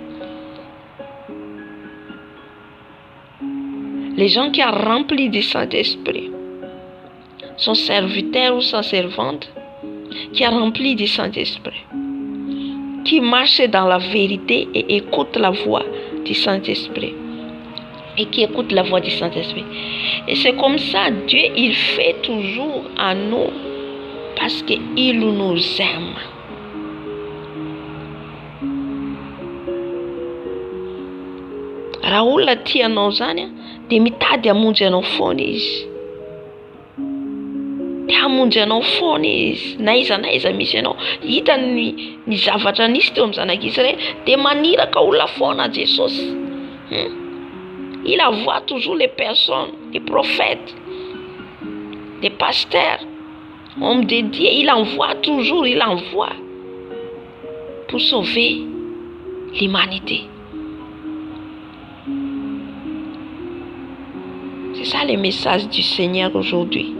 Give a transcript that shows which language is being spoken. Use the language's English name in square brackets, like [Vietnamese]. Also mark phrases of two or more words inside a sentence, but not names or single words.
[French] Les gens qui sont remplis du Saint-Esprit, son serviteur ou sa servante, qui est rempli du Saint-Esprit, qui marche dans la vérité et écoute la voix du Saint-Esprit. Et qui écoute la voix du Saint-Esprit. Et c'est comme ça, Dieu, il fait toujours à nous, parce qu'il nous aime. [Malagasy] Raha olona tianao zany dia mitady hamonjy anao foana izy. Dia hamonjy anao foana izy. Na iza misy anao. Hita ny zavatra nisy teo amin'ny zanak'Israël dia maniraka olona foana Jesosy. [French] Il envoie toujours les personnes, les prophètes, les pasteurs, hommes de Dieu. Il envoie pour sauver l'humanité. C'est ça le message du Seigneur aujourd'hui.